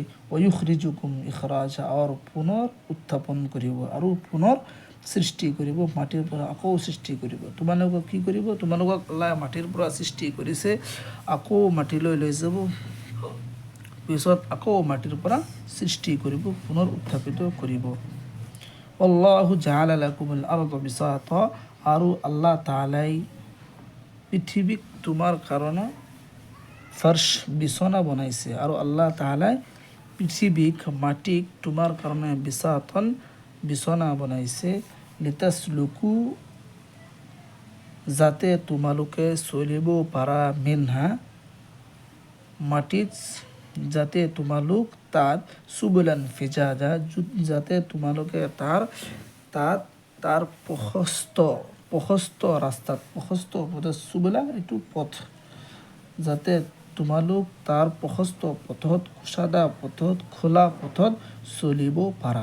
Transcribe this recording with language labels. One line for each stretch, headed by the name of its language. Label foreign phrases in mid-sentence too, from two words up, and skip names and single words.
Arabic: ويخرجكم إخراجا,
Assamese: আৰু পুনৰ উত্থাপন কৰিব, আৰু পুনৰ সৃষ্টি কৰিব, মাটিৰ পৰা আকৌ সৃষ্টি কৰিব। তোমালোকক কি কৰিব, তোমালোকক আল্লাহ মাটিৰ পৰা সৃষ্টি কৰিছে, আকৌ মাটিলৈ লৈ যাব, পিছত আকৌ মাটিৰ পৰা সৃষ্টি কৰিব, পুনৰ উত্থাপিত কৰিব।
Arabic: الله جعل لكم الأرض بساطا,
Assamese: আৰু আল্লাহ তাআলাই পৃথিৱীক তোমাৰ কাৰণে ফাৰ্শ বিছনা বনাইছে। আৰু আল্লাহ তাআলাই পৃথিৱীক, মাটিক তোমাৰ কাৰণে বিসাতন বিছনা বনাইছে। লিতাসলুকু, যাতে তোমালোকে চলিব পাৰা, মিনহা মাটিত, যাতে তোমালোক তাত,
Arabic: سبلا فجاجا,
Assamese: যাতে তোমালোকে তাৰ প্ৰশস্ত ৰাস্তাত, প্ৰশস্ত পথত, সুবুলা এইটো পথ, যাতে তোমালোক তাৰ প্ৰশস্ত পথত, কুশাদা পথত, খোলা পথত চলিব পাৰা।